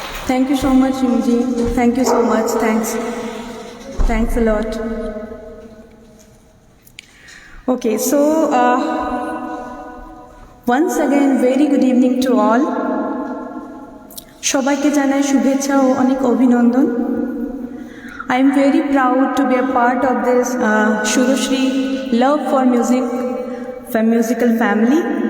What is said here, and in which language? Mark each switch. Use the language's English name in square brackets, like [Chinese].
[English] Thank you so much, Yumji. Thank you so much. Thanks a lot. Okay, so once again, very good evening to all. [Bangla] সবাইকে জানাই শুভেচ্ছা ও অনেক অভিনন্দন. [English] I am very proud to be a part of this Shurushri Love for Music musical family.